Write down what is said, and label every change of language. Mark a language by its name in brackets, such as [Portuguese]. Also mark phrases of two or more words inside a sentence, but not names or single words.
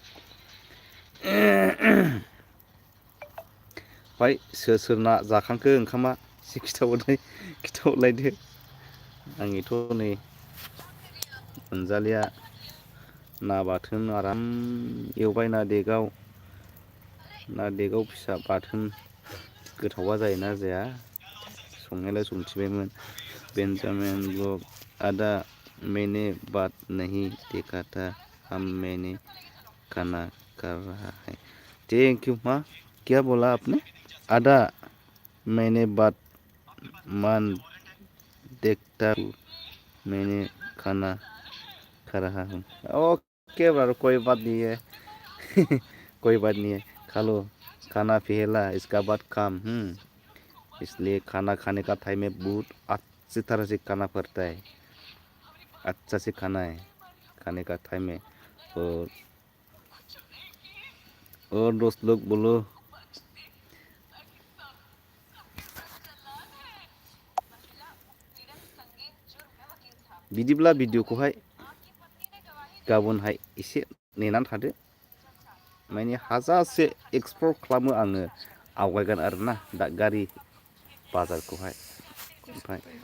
[Bodo] ओमफ्राय सोरना जाखांखो ओंखामा एसे खिथाहरलायदो आंनिथ' नै मोनजालिया ना बाथोन आराम एवबाय ना देगाव फिसा बाथोन गोथावा जायोना जाया संनायालाय संथिबायमोन [Hindi] बेन्जामिन ब्लग आदा मैंने बात नहीं देखा था हम मैंने खाना कर रहा है [English] thank you [Hindi] माँ क्या बोला आपने आदा मैंने बात मान देखता हूँ मैंने खाना खा रहा हूँ [English] okay bro [Hindi] कोई बात नहीं है कोई बात नहीं है खा लो खाना पहला इसका बाद काम इसलिए खाना खाने का टाइम में बहुत अच्छी तरह से खाना पड़ता है अच्छा से खाना है खाने का टाइम में और दोस्त लोग बोलो [Bodo] बिदिब्ला भिडिअखौहाय गाबोनहाय एसे नेनानै थादो माने हाजासे एक्सप्लर खालामो आङो आवगायगोन आरोना दादगारि बाजारखौहाय ओमफ्राय